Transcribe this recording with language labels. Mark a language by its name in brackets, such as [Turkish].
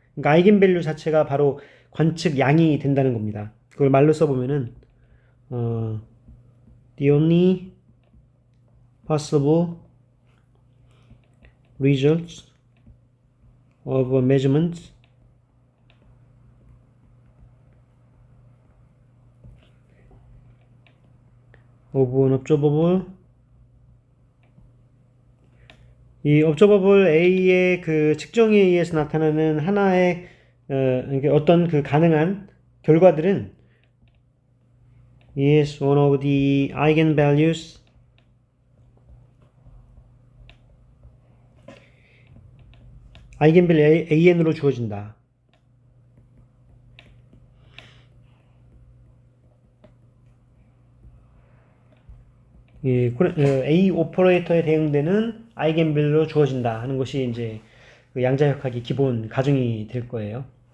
[Korean] 그러니까 아이겐밸류 자체가 바로 관측량이 된다는 겁니다. 그걸 말로 써보면은, [English] the only possible results of a measurement of an observable, [Korean] 이 observable A의 그 측정에 의해서 나타나는 하나의 어떤 그 가능한 결과들은 [English] is one of the eigenvalues [Korean] 아이겐밸류 AN으로 주어진다. A 오퍼레이터에 대응되는 아이겐밸류로 주어진다 하는 것이 이제 그 양자역학의 기본 가정이 될 거예요.